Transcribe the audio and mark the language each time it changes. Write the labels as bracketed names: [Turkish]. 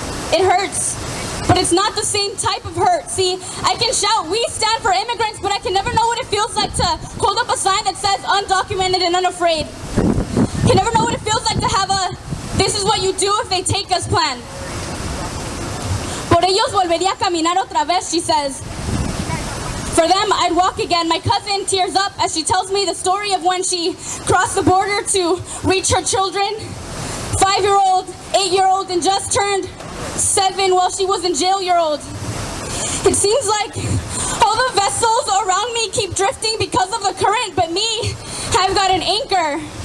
[English] It hurts, but it's not the same type of hurt. See, I can shout, "We stand for immigrants," but I can never know what it feels like to hold up a sign that says undocumented and unafraid. I can never know what it feels like to have a "this is what you do if they take us" plan. [Spanish] Por ellos volvería a caminar otra vez, [English] she says. For them, I'd walk again. My cousin tears up as she tells me the story of when she crossed the border to reach her children. 5-year-old, 8-year-old, and just turned 7 while she was in jail-year-old. It seems like all the vessels around me keep drifting because of the current, but me, I've got an anchor.